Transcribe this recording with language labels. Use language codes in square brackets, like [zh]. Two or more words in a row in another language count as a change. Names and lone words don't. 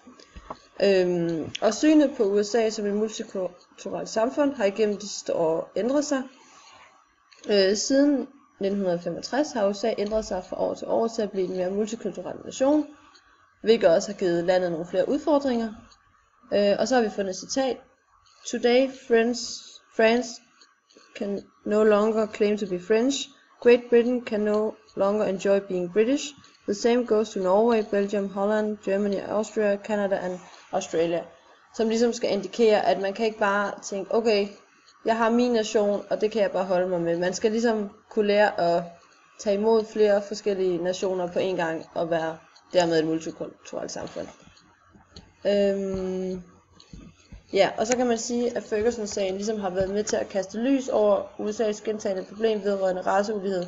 [da] Og synet på USA som et multikulturelt samfund har igennem de sidste år ændret sig. Siden 1965 har USA ændret sig fra år til år til at blive en mere multikulturel nation, hvilket også har givet landet nogle flere udfordringer. Og så har vi fundet et citat. [en] "Today, France can no longer claim to be French. Great Britain can no longer enjoy being British. The same goes to Norway, Belgium, Holland, Germany, Austria, Canada and Australia." [da] Som ligesom skal indikere, at man kan ikke bare tænke, okay, jeg har min nation, og det kan jeg bare holde mig med. Man skal ligesom kunne lære at tage imod flere forskellige nationer på en gang, og være dermed et multikulturelt samfund. Og så kan man sige, at Ferguson-sagen ligesom har været med til at kaste lys over USA's gentagne problem vedrørende raceulighed.